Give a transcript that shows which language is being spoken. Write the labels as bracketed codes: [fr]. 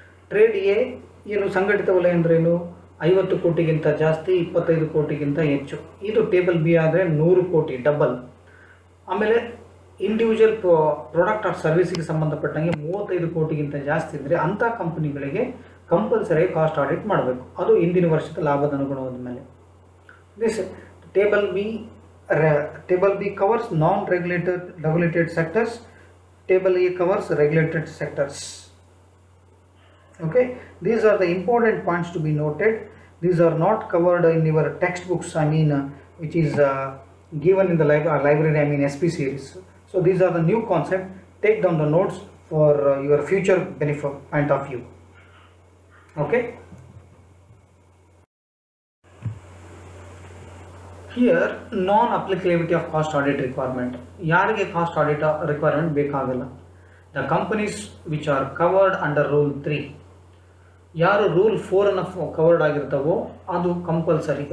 [kn] Trade A ಏನು ಸಂಘಟಿತ ವಲಯ ಅಂದ್ರೇನು, 50 ಕೋಟಿಗಿಂತ ಜಾಸ್ತಿ, 25 ಕೋಟಿಗಿಂತ ಹೆಚ್ಚು. ಇದು ಟೇಬಲ್ ಬಿ ಆದರೆ 100 ಕೋಟಿ ಡಬಲ್. ಆಮೇಲೆ ಇಂಡಿವಿಜುವಲ್ ಪ್ರಾಡಕ್ಟ್ ಆರ್ ಸರ್ವಿಸಿಗೆ ಸಂಬಂಧಪಟ್ಟಂಗೆ 35 ಕೋಟಿಗಿಂತ ಜಾಸ್ತಿ ಇದ್ದರೆ ಅಂಥ ಕಂಪನಿಗಳಿಗೆ ಕಂಪಲ್ಸರಿ ಕಾಸ್ಟ್ ಆಡಿಟ್ ಮಾಡಬೇಕು, ಅದು ಇಂದಿನ ವರ್ಷದ ಲಾಭದ ಅನುಗುಣವಾದ ಮೇಲೆ. [en] This table B covers non regulated sectors, table A covers regulated sectors. Okay, these are the important points to be noted. These are not covered in your textbooks, which is given in the library, SP series. So these are the new concept. Take down the notes for your future benefit point of view. Okay, here non applicability of cost audit requirement. [kn] ಯಾರಿಗೆ cost audit requirement ಬೇಕಾಗಲ್ಲ? [en] The companies which are covered under rule 3, [kn] ಯಾರು rule 4 ಅನ್ನು covered ಆಗಿರ್ತಾವೋ ಅದು compulsory.